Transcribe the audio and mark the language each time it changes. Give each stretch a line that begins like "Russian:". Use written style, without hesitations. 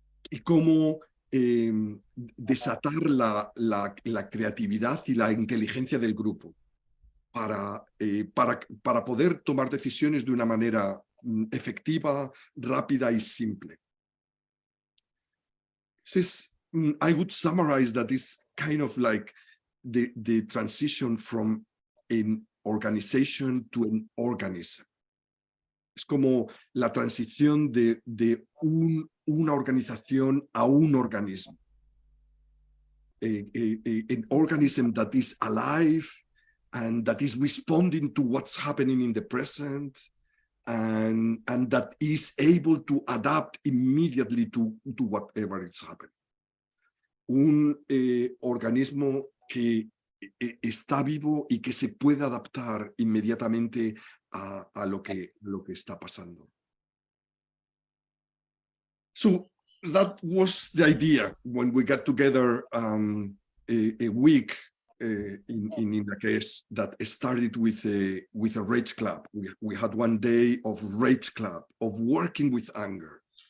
Spanish: Y cómo desatar la creatividad y la inteligencia del grupo para poder tomar decisiones de una manera efectiva, rápida y simple.
English: I would summarize that is kind of like the transition from an organization to an organism.
Spanish: Es como la transición de una organización a un organismo.
English: An organism that is alive and that is responding to what's happening in the present, and that is able to adapt immediately to whatever is happening.
Spanish: un organismo que está vivo y que se puede adaptar inmediatamente a lo que está pasando.
English: So that was the idea when we got together a week in Inla Kesh that started with a rage club. We had one day of rage club, of working with anger.